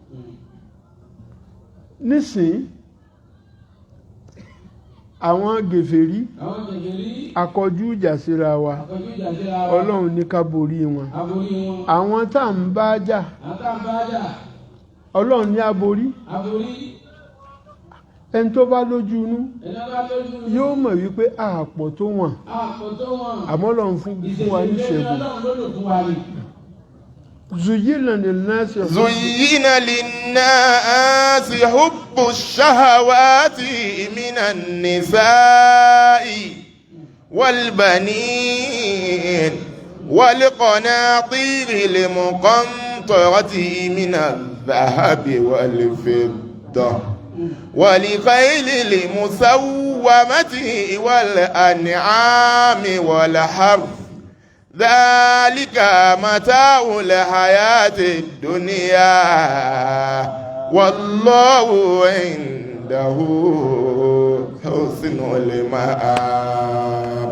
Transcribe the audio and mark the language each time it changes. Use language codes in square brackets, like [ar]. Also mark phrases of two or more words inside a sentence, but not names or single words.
[yo] Nísìn àwọn gèfèrí akọjú ìjà síra wa, Ọlọ́run ní ká borí wọn. Àwọn tá ń bá jà, Ọlọ́run ní aborí. Ẹni tó bá lójú inú yóò mọ̀ wípé àpọ̀ tó wọ̀n, àmọ́ Ọlọ́run fún wa ní ṣẹ́gun. [ar] زين للناس حب الشهوات من النساء والبنين والقناطير المقنطرة من الذهب والفضة والخيل المسومة والأنعام والحرث ذلك متاع الحياة الدنيا والله عنده حسن المآب.